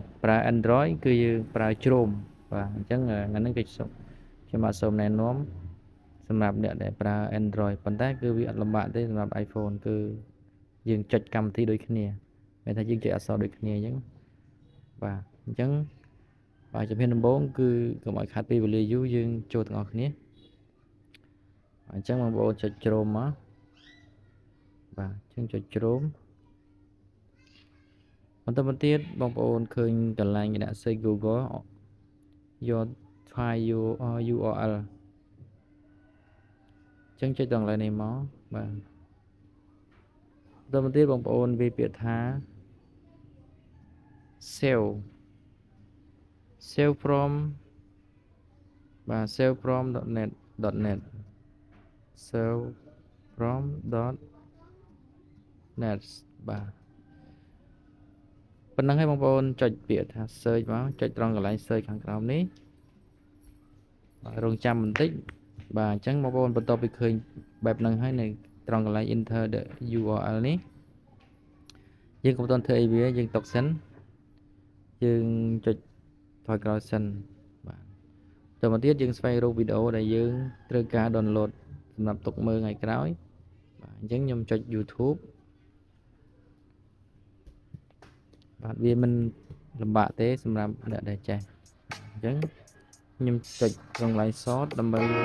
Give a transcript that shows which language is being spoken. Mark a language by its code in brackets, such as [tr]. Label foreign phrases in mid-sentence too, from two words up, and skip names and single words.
[km] ប្រើ Android គឺយើងប្រើ Chrome បាទអញ្ចឹងហ្នឹងគឺខ្ញុំបាទសូមណែនាំសម្រាប់អ្នកដែលប្រើ Android ប៉ុន្តែគឺវាអត់លំបាកទេសម្រាប់ iPhone គឺយើងចុចកម្មវិធីដូចគ្នាមានថាយើងចុចអក្សរដូចគ្នាអញ្ចឹងបាទអញ្ចឹងបាទជំហានដំបូងគឺកុំឲ្យខាតពេលវេលាយូរយើងចូលទាំងអស់គ្នាអញ្ចឹងបងប្អូនចុច Chrome មកបាទអញ្ចឹងចុច Chrome បន្តមកទៀតបងប្អូនឃើញកន្លែងគេដាក់ [en] search Google your file URL [km] អញ្ចឹងចុចដល់កន្លែងនេះមកបាទបន្តមកទៀតបងប្អូនវាពាក្យថា [en] save from [km] បាទ [en] save from.net save from.net [km] បាទប៉ុណ្ណឹងហើយបងប្អូនចុចពាក្យថា search មកចុចត្រង់កន្លែង search ខាងក្រោមនេះបាទរងចាំបន្តិចបាទអញ្ចឹងបងប្អូនបន្ទាប់ពីឃើញបែបហ្នឹងហើយនៅត្រង់កន្លែង [en] enter the URL [km] នេះយើងក៏មិនទាន់ធ្វើអីវាយើងទុកសិនយើងចុចថយក្រោយសិនបាទតទៅទៀតយើងស្វែងរកវីដេអូដែលយើងត្រូវការ download សម្រាប់ទុកមើលថ្ងៃក្រោយបាទអញ្ចឹងខ្ញុំចុច YouTube បាទវាមិនលំបាកទេសម្រាប់អ្នកដែលចេះអញ្ចឹងខ្ញុំចុចត្រង់ [en] line short [km] ដើម្បី